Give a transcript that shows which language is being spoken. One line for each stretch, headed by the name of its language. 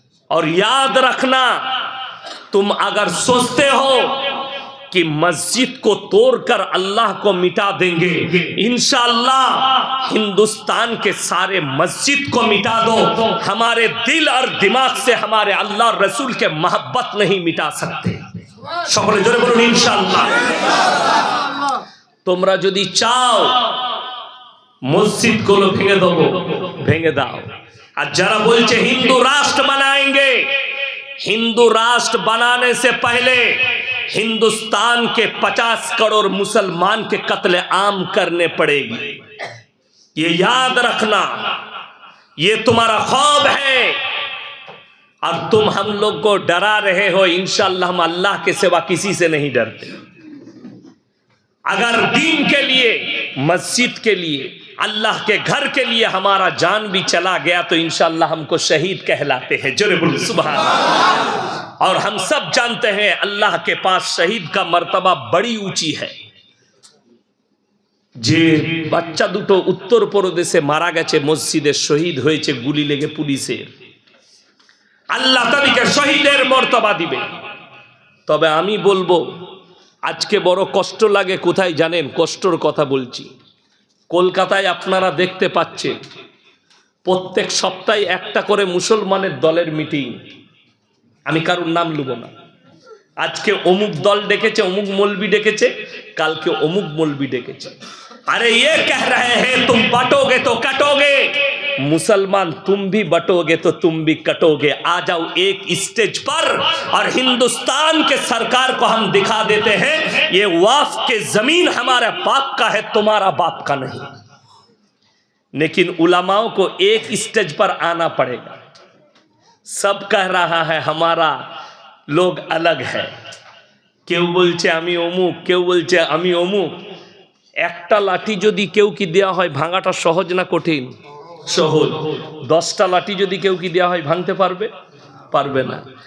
Hindi: और याद रखना, तुम अगर सोचते हो कि मस्जिद को तोड़कर अल्लाह को मिटा देंगे, इंशाअल्लाह हिंदुस्तान के सारे मस्जिद को मिटा दो, हमारे दिल और दिमाग से हमारे अल्लाह रसूल के मोहब्बत नहीं मिटा सकते।
Bangla: সকলে জোরে বলুন ইনশাআল্লাহ। তোমরা যদি চাও মসজিদগুলো ভেঙে দেবো, ভেঙে দাও। আর যারা বলছে হিন্দু রাষ্ট্র
Hindi: बनाएंगे, हिंदू राष्ट्र बनाने से पहले हिंदुस्तान के 50 करोड़ मुसलमान के कत्ले आम करने पड़ेगी। ये याद रखना, ये तुम्हारा ख्वाब है और तुम हम लोग को डरा रहे हो। इंशाअल्लाह हम अल्लाह के सिवा किसी से नहीं डरते। अगर दीन के लिए, मस्जिद के लिए, अल्लाह के घर के लिए हमारा जान भी चला गया, तो इंशाअल्लाह हमको शहीद कहलाते हैं। जोरे बोलो सुभान अल्लाह। और हम सब जानते हैं अल्लाह के पास शहीद का मर्तबा बड़ी ऊंची है।
Bangla: যে বাচ্চা দুটো উত্তরপ্রদেশে মারা গেছে, মসজিদে শহীদ হয়েছে গুলি লেগে পুলিশের, আল্লাহ তাদেরকে শহীদের মর্তবা দিবে। তবে আমি বলবো আজকে বড় কষ্ট লাগে, কোথায় জানেন? কষ্টর কথা বলছি, কলকাতায় আপনারা দেখতে পাচ্ছেন প্রত্যেক সপ্তাহে একটা করে মুসলমানের দলের মিটিং। আমি কারোর নাম লুব না। আজকে অমুক দল ডেকেছে, অমুক মৌলবি ডেকেছে, কালকে অমুক মৌলবি ডেকেছে।
Hindi: अरे ये कह रहे हैं तुम बटोगे तो कटोगे, मुसलमान तुम भी बटोगे तो तुम भी कटोगे। आ जाओ एक स्टेज पर और हिंदुस्तान के सरकार को हम दिखा देते हैं ये वाफ के जमीन हमारे बाप का है, तुम्हारा बाप का नहीं। लेकिन उलमाओं को एक स्टेज पर आना पड़ेगा। सब कह रहा है हमारा लोग अलग है,
Bangla: কেউ বলছে আমি অমুক,
Hindi: কেউ বলছে আমি অমুক।
Bangla: একটা লাঠি যদি কেউ কি দেওয়া হয় ভাঙাটা সহজ না কঠিন? সহজ। 10টা লাঠি যদি কেউ কি দেওয়া হয় ভাঙতে পারবে? পারবে না।